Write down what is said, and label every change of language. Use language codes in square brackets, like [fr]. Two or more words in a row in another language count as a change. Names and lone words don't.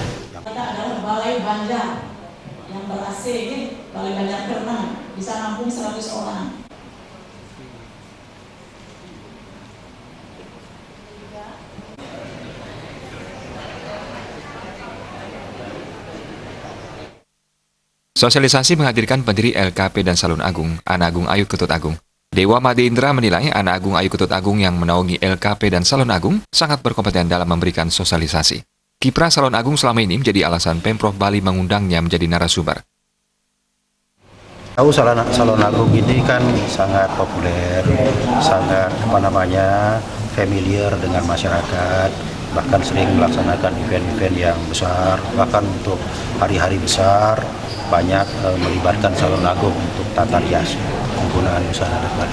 [id] Kita adalah Balai Banjar yang ber-AC, Balai Banjar Kerenang, bisa nampung 100 orang. Sosialisasi menghadirkan pendiri LKP dan Salon Agung, Anak Agung Ayu Ketut Agung. Dewa Made Indra menilai Anak Agung Ayu Ketut Agung yang menaungi LKP dan Salon Agung sangat berkompeten dalam memberikan sosialisasi. Kiprah Salon Agung selama ini menjadi alasan Pemprov Bali mengundangnya menjadi narasumber. Tahu Salon Agung ini kan sangat populer, sangat familiar dengan masyarakat, bahkan sering melaksanakan event-event yang besar, bahkan untuk hari-hari besar banyak melibatkan Salon Agung untuk tata rias penggunaan busana adat Bali.